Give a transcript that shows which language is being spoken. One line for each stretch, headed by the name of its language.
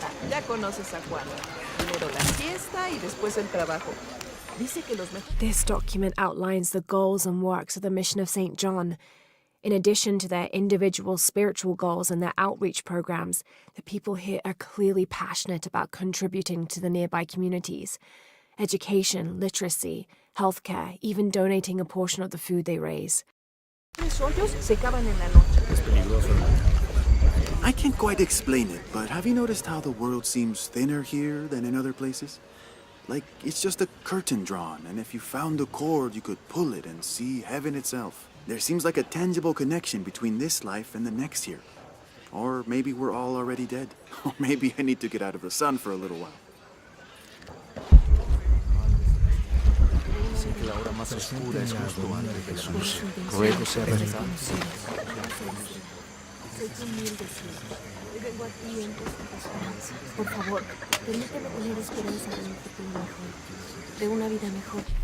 Spanish: Ya conoces a Juan. Primero la fiesta y después el trabajo. Dice que los
English: This document outlines the goals and works of the Mission of St. John. In addition to their individual spiritual goals and their outreach programs, the people here are clearly passionate about contributing to the nearby communities. Education, literacy, healthcare, even donating a portion of the food they raise.
Spanish: Tres hoyos se cavan en la noche. Es peligroso, hermano.
English: I can't quite explain it, but have you noticed how the world seems thinner here than in other places? Like, it's just a curtain drawn, and if you found a cord, you could pull it and see heaven itself. There seems like a tangible connection between this life and the next here. Or maybe we're all already dead. Or maybe I need to get out of the sun for a little while.
Spanish: Sé que la hora más oscura es justo antes de la noche. Ruego sea verdad. Por favor, permíteme tener esperanza de un futuro mejor, de una vida mejor.